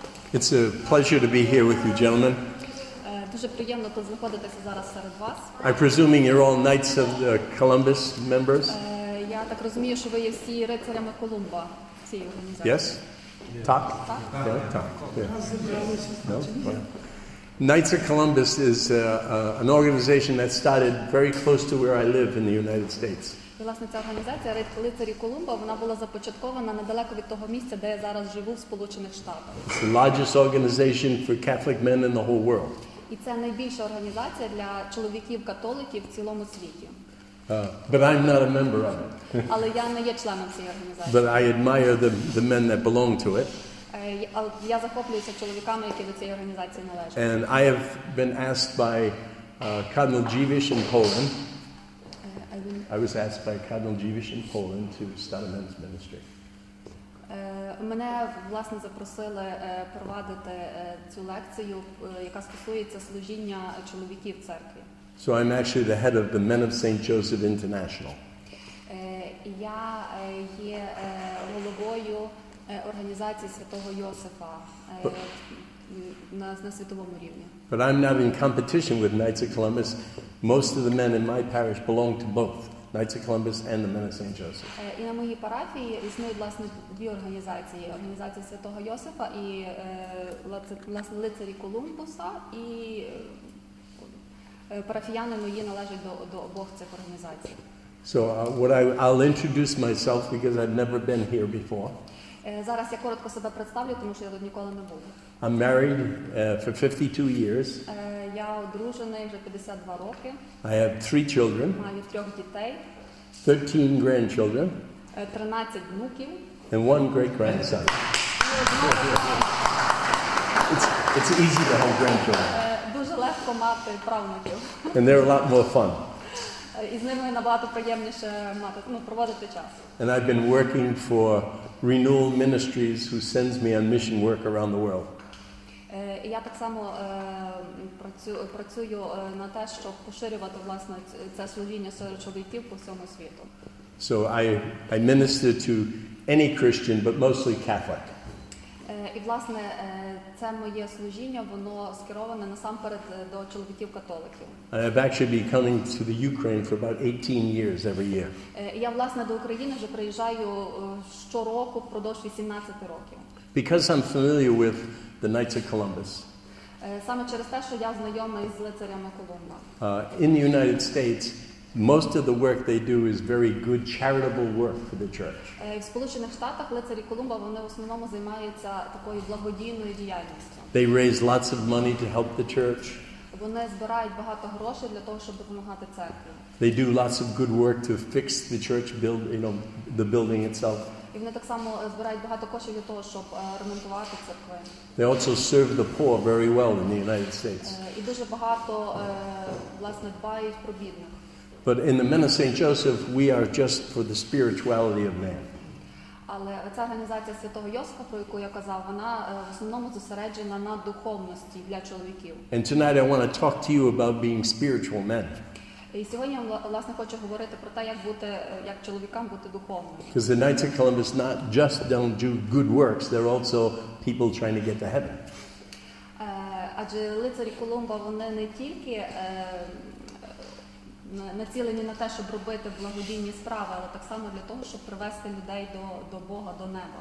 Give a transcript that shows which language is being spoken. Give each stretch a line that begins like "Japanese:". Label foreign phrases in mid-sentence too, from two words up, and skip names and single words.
English: It's a pleasure to be here with you, gentlemen.
Ukrainian: Дуже приємно тут знаходитися зараз серед вас.
English: I'm presuming you're all Knights of Columbus members?
Ukrainian: Я так розумію, що ви є всі рицарями Колумба цієї організації.
English: Yes? Tak? Yeah, tak. Yeah. No? Well, Knights of Columbus is an organization that started very close to where I live in the United States.
Ukrainian: І, власне, ця організація «Лицарі Колумба», вона була започаткована недалеко від того місця, де я зараз живу, в Сполучених Штатах.
English: It's the largest organization for Catholic men in the whole world.
Ukrainian: І це найбільша організація для чоловіків-католиків в цілому світі.
English: But I'm not a member of it.
Ukrainian: Але я не є членом цієї організації.
English: But I admire the men that belong to it.
Ukrainian: Я захоплююся чоловіками, які до цієї організації належать.
English: And I have been asked by Cardinal Dziwisz in Poland. I was asked by Cardinal Dziwisz in Poland to start a men's ministry.
Ukrainian: Мене, власне, запросили провадити цю лекцію, яка стосується служіння чоловіків в церкві.
English: So I'm actually the head of the Men of St. Joseph International.
Ukrainian: Я є головою організації Святого Йосифа на світовому рівні.
English: But I'm not in competition with Knights of Columbus. Most of the men in my parish belong to both Knights of Columbus and the Men of St. Joseph.
Ukrainian: І на моїй парафії існують, власне, дві організації. Організація Святого Йосифа і, власне, лицарі Колумбуса, і парафіяни мої належать до обох цих організацій.
English: So I'll introduce myself because I've never been here before.
Ukrainian: Зараз я коротко себе представлю, тому що я тут ніколи не був.
English: I'm married for 52 years.
Ukrainian: Я одружений вже 52 роки.
English: I have 3 children.
Ukrainian: Маю 3 дітей.
English: 13 grandchildren.
Ukrainian: 13 внуків.
English: And 1 great-grandson. It's easy to have grandchildren.
Ukrainian: Дуже легко мати правнуків.
English: And they're a lot more fun.
Ukrainian: І з ними набагато приємніше проводити час.
English: And I've been working for Renewal Ministries, who sends me on mission work around the world.
Ukrainian: І я так само працюю на те, щоб поширювати, власне, це служіння серед чоловіків по всьому світу.
English: So I minister to any Christian, but mostly Catholic.
Ukrainian: І, власне, це моє служіння, воно скероване насамперед до чоловіків-католиків.
English: I've actually been coming to the Ukraine for about 18 years every year.
Ukrainian: Я, власне, до України вже приїжджаю щороку впродовж 18 років.
English: Because I'm familiar with the Knights of Columbus.
Ukrainian: Саме через те, що я знайомий з лицарями Колумба.
English: In the United States, most of the work they do is very good charitable work for the church.
Ukrainian: В Сполучених Штатах лицарі Колумба, вони в основному займаються такою благодійною діяльністю.
English: They raise lots of money to help the church.
Ukrainian: Вони збирають багато грошей для того, щоб допомагати церкві.
English: They do lots of good work to fix the church the building itself.
Ukrainian: І вони так само збирають багато коштів для того, щоб ремонтувати церкви.
English: They also serve the poor very well in the United States.
Ukrainian: І дуже багато, власне, дбають про бідних.
English: But in the Men of St. Joseph, we are just for the spirituality of man.
Ukrainian: Але ця організація Святого Йосифа, про яку я казав, вона в основному зосереджена на духовності для чоловіків.
English: And tonight I want to talk to you about being spiritual men.
Ukrainian: І сьогодні я, власне, хочу говорити про те, як чоловікам бути духовними.
English: Because the Knights of Columbus not just don't do good works, they're also people trying to get to heaven.
Ukrainian: Адже лицарі Колумба, вони не тільки націлені на те, щоб робити благодійні справи, але так само для того, щоб привести людей до Бога, до неба.